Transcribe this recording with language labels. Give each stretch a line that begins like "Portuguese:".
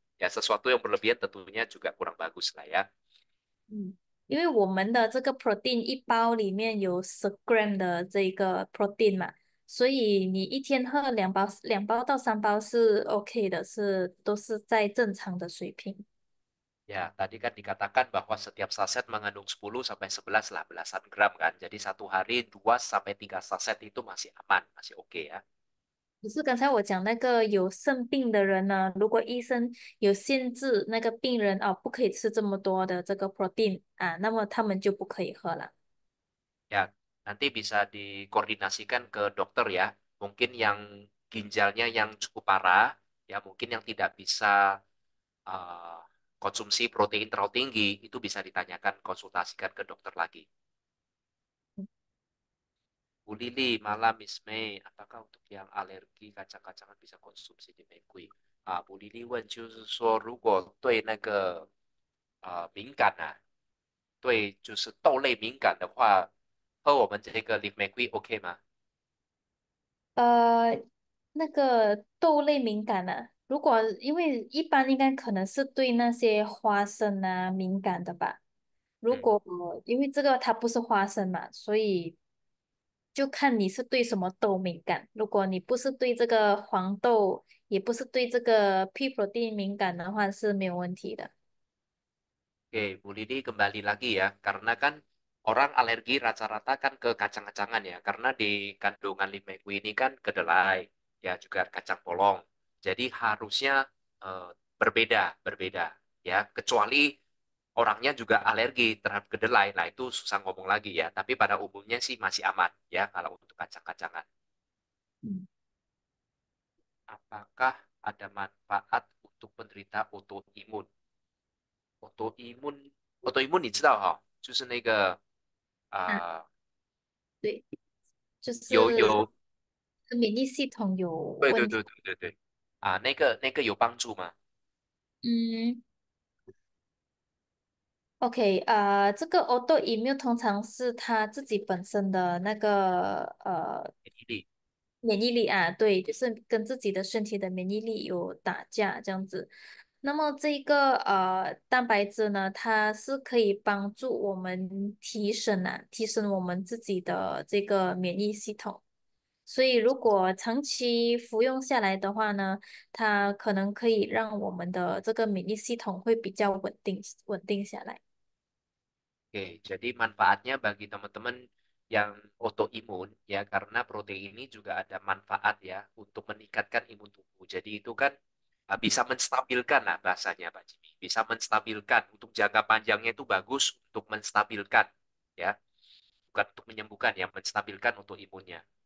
Indonesian: Ya, sesuatu yang berlebihan tentunya juga kurang bagus lah ya.
Chinese: 嗯，因为我们的这个 protein 1包里面有10 gram 的这个 protein 嘛，所以你一天喝2包到3包是 OK 的，都是在正常的水平。
Indonesian: Ya, tadi kan dikatakan bahwa setiap saset mengandung 10 sampai 11 lah belasan gram kan. Jadi 1 hari 2 sampai 3 saset itu masih aman, masih oke ya.
Chinese: 只是刚才我讲那个有肾病的人呢，如果医生有限制那个病人哦，不可以吃这么多的这个 protein 啊，那么他们就不可以喝了。
Indonesian: Ya, nanti bisa dikoordinasikan ke dokter ya. Mungkin yang ginjalnya yang cukup parah, ya mungkin yang tidak bisa eh, konsumsi protein terlalu tinggi, itu bisa ditanyakan, konsultasikan ke dokter lagi. Bu Lili, malam Miss May, apakah untuk yang alergi kacang-kacangan bisa konsumsi di Mengkui?
Chinese: 啊，卜丽丽问就是说，如果对那个敏感啊，对就是豆类敏感的话，喝我们这个 Live Make OK 吗？呃，那个豆类敏感的，如果因为一般应该可能是对那些花生啊敏感的吧。如嗯，果因为这个它不是花生嘛，所以就看你是对什么豆敏感。如果你不是对这个黄豆，也不是对这个 pea protein 敏感的话，是没有问题的。
Indonesian: Oke, Bu Lili kembali lagi ya, karena kan orang alergi rata-rata kan ke kacang-kacangan ya, karena di kandungan limeku ini kan kedelai, ya juga kacang polong. Jadi harusnya eh, berbeda, berbeda ya, kecuali orangnya juga alergi terhadap kedelai, nah itu susah ngomong lagi ya. Tapi pada umumnya sih masih aman ya kalau untuk kacang-kacangan. Hmm. Apakah ada manfaat untuk penderita autoimun?
Chinese: autoimun你知道哈，就是那个啊，呃对，就是有免疫系统有问题。对对对对对对啊，那个有帮助吗？嗯。 OK，这个 autoimmune 通常是他自己本身的那个免疫力免疫力啊，对，就是跟自己的身体的免疫力有打架这样子。那么这个蛋白质呢，它是可以帮助我们提升我们自己的这个免疫系统。所以如果长期服用下来的话呢，它可能可以让我们的这个免疫系统会比较稳定下来。
Indonesian: Oke, jadi manfaatnya bagi teman-teman yang autoimun ya karena protein ini juga ada manfaat ya untuk meningkatkan imun tubuh. Jadi itu kan bisa menstabilkan lah bahasanya Pak Jimmy. Bisa menstabilkan untuk jangka panjangnya itu bagus untuk menstabilkan ya, bukan untuk menyembuhkan ya, menstabilkan untuk imunnya.